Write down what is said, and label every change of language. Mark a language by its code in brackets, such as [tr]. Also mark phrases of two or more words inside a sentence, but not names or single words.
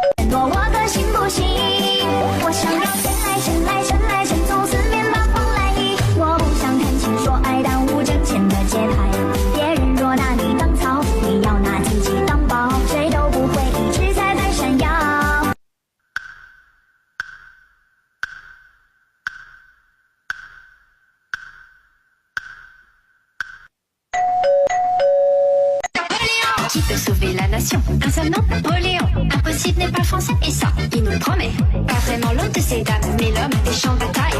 [zh] 夺我的心不行。我想要神从四面八方来袭。我不想谈情说爱耽误挣钱的节拍。别人若拿你当草，你要拿自己当宝，谁都不会一直在闪耀。 [fr] Qui peut sauver la nation? Un seul nom, Napoléon. Impossible n'est pas français et ça, il nous le promet. Pas vraiment l'homme de ces dames, mais l'homme des champs de bataille.